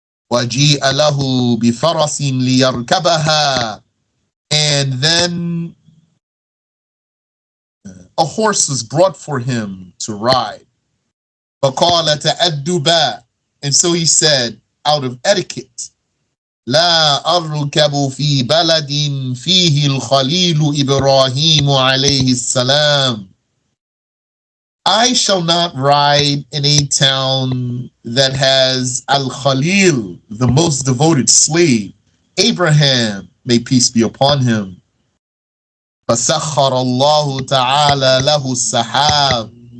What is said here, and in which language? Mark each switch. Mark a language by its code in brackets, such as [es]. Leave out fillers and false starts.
[ar] وَجِيءَ لَهُ بِفَرَسٍ لِيَرْكَبَهَا. [en] And then a horse was brought for him to ride. [ar] فَقَالَ تَأَدُّبًا, [en] and so he said, out of etiquette, [ar] لا أركب في بلد فيه الخليل إبراهيم عليه السلام. [en] I shall not ride in a town that has Al-Khalil, the most devoted slave, Abraham, may peace be upon him. [ar] فَسَخَّرَ اللَّهُ تَعَالَى لَهُ السَّحَابِ.